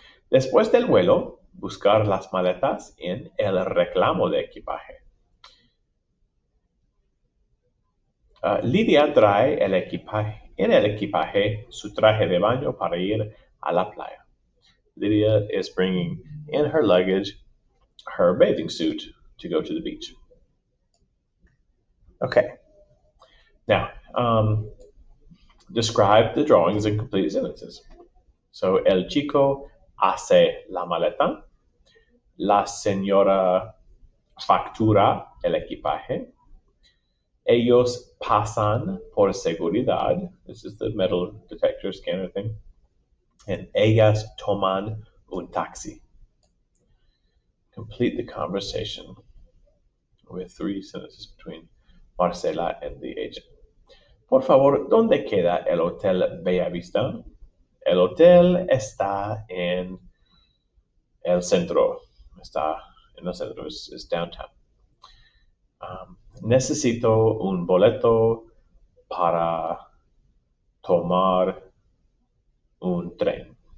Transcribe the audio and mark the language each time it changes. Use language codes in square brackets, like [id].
[es] Después del vuelo, buscar las maletas en el reclamo de equipaje. Lidia trae el equipaje, en el equipaje su traje de baño para ir a la playa. [en] Lydia is bringing in her luggage her bathing suit to go to the beach. Okay. Now, describe the drawings in complete sentences. [es] So, el chico hace la maleta. La señora factura el equipaje. Ellos pasan por seguridad. [en] This is the metal detector scanner thing. And [es] ellas toman un taxi. [en] Complete the conversation with 3 sentences between Marcela and the agent. [es] Por favor, ¿dónde queda el Hotel Bellavista? El hotel está en el centro. Está en el centro, es downtown. Necesito un boleto para tomar un tren.